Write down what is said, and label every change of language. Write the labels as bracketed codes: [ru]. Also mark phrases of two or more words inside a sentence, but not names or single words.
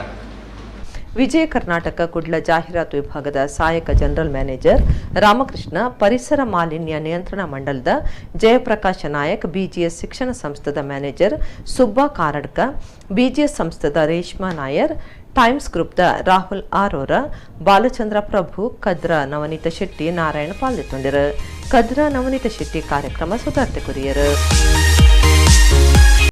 [tcy] ವಿಜಯ ಕರ್ನಾಟಕ ಕುಡ್ಲ ಜಾಹೀರಾತು ವಿಭಾಗದ ಸಹಾಯಕ [en] general manager [tcy] ರಾಮಕೃಷ್ಣ, ಪರಿಸರ ಮಾಲಿನ್ಯ ನಿಯಂತ್ರಣ ಮಂಡಲದ ಜಯಪ್ರಕಾಶ ನಾಯಕ್, ಬಿಜಿಎಸ್ ಶಿಕ್ಷಣ ಸಂಸ್ಥೆದ ಮ್ಯಾನೇಜರ್ ಸುಬ್ಬಾ ಕಾರಡ್ಕ, ಬಿಜಿಎಸ್ ಸಂಸ್ಥೆದ ರೇಷ್ಮಾ ನಾಯರ್, ಟೈಮ್ಸ್ ಗ್ರೂಪ್ದ ರಾಹುಲ್ ಆರೋರ, ಬಾಲಚಂದ್ರ ಪ್ರಭು, ಕದ್ರಾ ನವನೀತ ಶೆಟ್ಟಿ, ನಾರಾಯಣ ಪಾಲ್ಗೊಂಡಿರು. ಕದ್ರಾ ನವನೀತ ಶೆಟ್ಟಿ ಕಾರ್ಯಕ್ರಮ ಸುಧಾರ್ತೆ ಕೊರಿಯರು.